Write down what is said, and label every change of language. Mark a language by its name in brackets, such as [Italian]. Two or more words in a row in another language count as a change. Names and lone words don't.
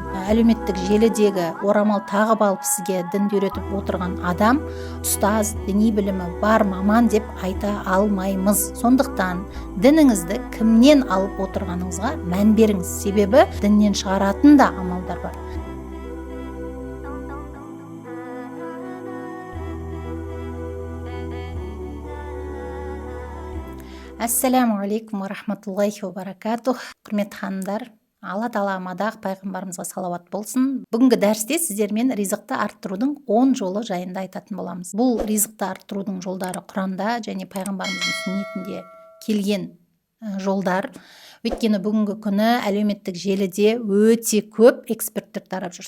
[Kazakh] Әлеуметтік желідегі орамал тағып алып сізге дінді үйретіп отырған адам ұстаз, діни білімі бар маман деп айта алмаймыз. Сондықтан дініңізді кімнен алып отырғаныңызға мән беріңіз. Себебі діннен шығаратын да амалдар бар. [Arabic] السلام عليكم ورحمة الله وبركاته. [Kazakh] Құрметті ханымдар, Алла тағала мадақ пайғамбарымызға салауат болсын. Бүгінгі дәрісте сіздермен ризықты арттырудың 10 жолы жайында айтатын боламыз. Бұл ризықты арттырудың жолдары Құранда және пайғамбарымыздың сүннетінде келген жолдар. Өйткені бүгінгі күні әлеуметтік желіде өте көп эксперттер тарап жүр.